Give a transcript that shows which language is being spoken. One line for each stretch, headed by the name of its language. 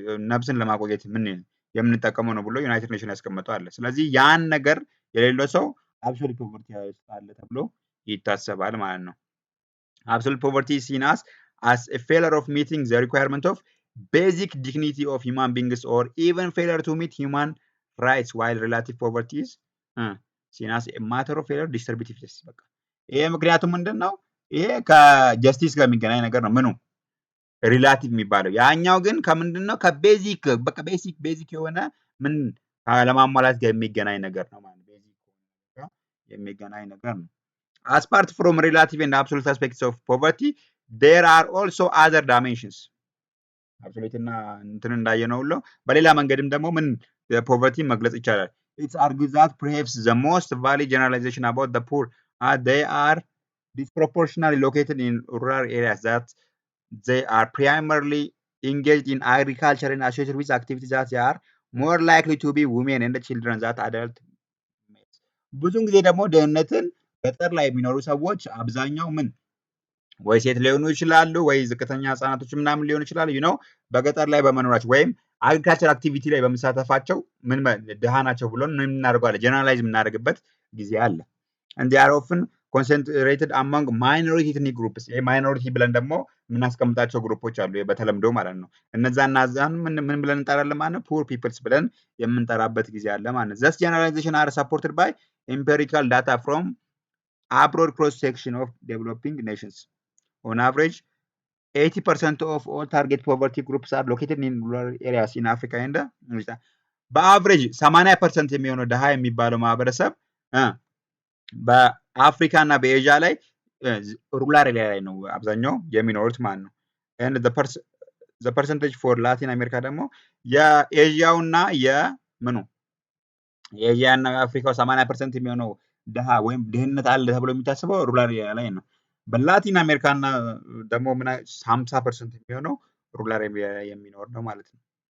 Amharic: ነፍስን ለማቆየት ምን የምንጠቀመው ነው ብሎ ዩናይትድ ኔሽን ያስቀመጠው አለ። ስለዚህ ያን ነገር የሌለው ሰው አብሶሉት ፖቨርቲ አለ ተብሎ ይታሰባል ማለት ነው።
English: absolute poverty is seen as a failure of meeting the requirement of basic dignity of human beings or even failure to meet human rights, while relative poverty is seen as a matter of failure distributive justice።
Amharic: በቃ ይሄ ምክንያቱም ምንድነው? ይሄ ከጀስቲስ ጋር የሚገናኝ ነገር ነው። ምኑ ሪላቲቭ የሚባለው ያኛው ግን ከምንድነው? ከቤዚክ በቃ ቤዚክ የሆነ ምን ለማሟላት ጋር የሚገናኝ ነገር ነው ማለት ቤዚክ የሚገናኝ ነገር ነው።
English: as part from relative and absolute aspects of poverty, there are also other dimensions። absolute
Amharic: እና እንትን እንዳየነው ሁሉ በሌላ መንገድም ደግሞ ምን ፖቨርቲ መግለጽ ይቻላል።
English: it's argued that perhaps the most valid generalization about the poor they are disproportionately located in rural areas, that they are primarily engaged in agriculture and associated with activities that they are more likely to be women and children that adult males።
Amharic: ብዙውን ጊዜ ደግሞ ድህነትን ገጠር ላይ የሚኖሩ ሰዎች አብዛኛው ምን ወይ ሴት ሊሆኑ ይችላሉ፣ ወይ ዝቅተኛ ህጻናቶች ምናምን ሊሆኑ ይችላሉ። በገጠር ላይ በመኖራቸው ወይም አግሪካልቸር አክቲቪቲ ላይ በመሳተፋቸው ድሃ ናቸው ብሎ ምን እናደርገዋለን? ጀነራላይዝ የምናደርግበት ጊዜ አለ።
English: and they are often concentrated among minority ethnic groups።
Amharic: ማይኖሪቲ ብለን ደግሞ የምናስቀምጣቸው ግሩፖች አሉ በተለምዶ ማለት ነው። እነዛን ምን ብለን እንጠራለን ማለት ነው?
English: ፑር ፒፕልስ
Amharic: ብለን የምንጠራበት ጊዜ አለ ማለት ነው።
English: thus generalization are supported by empirical data from abroad cross section of developing nations. On average 80% of all target poverty groups are located in rural areas in Africa and
Amharic: በአቨሬጅ 80% የሚሆነው ድሃ የሚባለው ማህበረሰብ በአፍሪካ እና በኤዥያ ላይ ሩራል ኤሪያ ላይ ነው አብዛኛው የሚኖሩት ማለት ነው።
English: and the percentage for
Amharic: ላቲን አሜሪካ ደግሞ የኤዥያውና የኤዥያ እና የአፍሪካው 80% የሚሆነው ድሃ ወይም ድህነት አለ ተብሎ የሚታስበው ሩራል ኤሪያ ላይ ነው። በላቲን አሜሪካ እና ደግሞ 50% የሚሆነው ሩራል ኤሪያ የሚኖር ነው ማለት ነው።